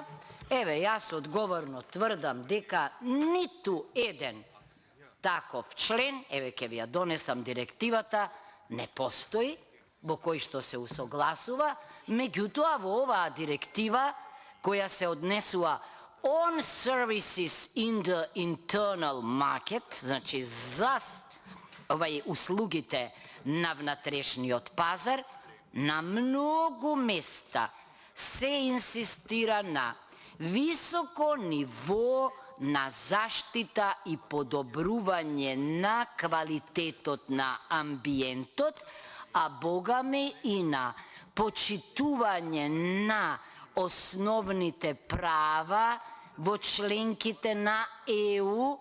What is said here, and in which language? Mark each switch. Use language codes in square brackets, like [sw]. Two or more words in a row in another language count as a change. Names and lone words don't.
[mk] Еве, јас одговорно тврдам дека ниту еден таков член, еве ќе ви ја донесам директивата, не постои, во кој што се усогласува. Меѓутоа, во оваа директива, која се однесува [en] on services in the internal market, [mk] значи за услугите на внатрешниот пазар, на многу места се инсистира на високо ниво на заштита и подобрување на квалитетот на амбиентот, а богами и на почитување на основните права во членките на ЕУ.